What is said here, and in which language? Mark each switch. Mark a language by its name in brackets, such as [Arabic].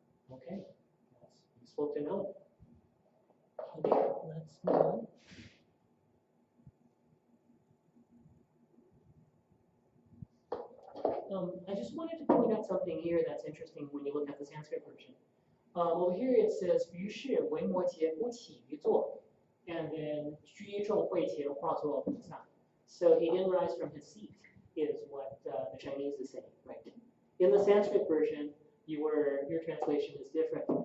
[English] Okay. That's useful to know. Okay, let's move on. I just wanted to point out something here that's interesting when you look at the Sanskrit version. Over here it says [Chinese] 于是维摩诘不起于坐 [English] and then [Chinese] 居众会前化作菩萨. [English] So he didn't rise from his seat is what the Chinese is saying, right? In the Sanskrit version, your translation is different.